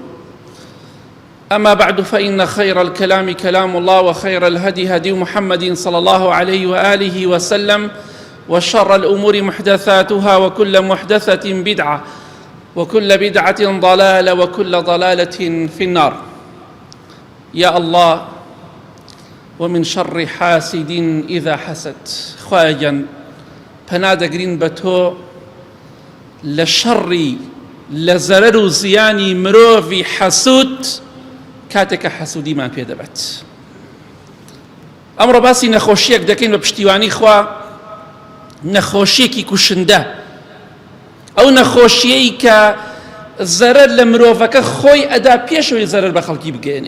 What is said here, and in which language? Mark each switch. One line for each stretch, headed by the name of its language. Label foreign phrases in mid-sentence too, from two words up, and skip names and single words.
Arabic: أما بعد، فإن خير الكلام كلام الله، وخير الهدي هدي محمد صلى الله عليه وآله وسلم، وشر الأمور محدثاتها، وكل محدثة بدعة، وكل بدعة ضلالة، وكل ضلالة في النار. يا الله، ومن شر حاسد إذا حسد.
Central Kurdish: خواجا پنادەگرین بە تۆ لە شەڕی لە زەرەر و زیانی مرۆڤی حەسوود کاتێکە حەسوودیمان پێ دەبێت. ئەمڕۆ باسی نەخۆشیەک دەکەین بە پشتیوانی خوا، نەخۆشیەکی کوشندە، ئەو نەخۆشیەی کە زەرەر لە مرۆڤەکە خۆی ئەدا پێشەوەی زەرەر بە خەڵکی بگەێنێ.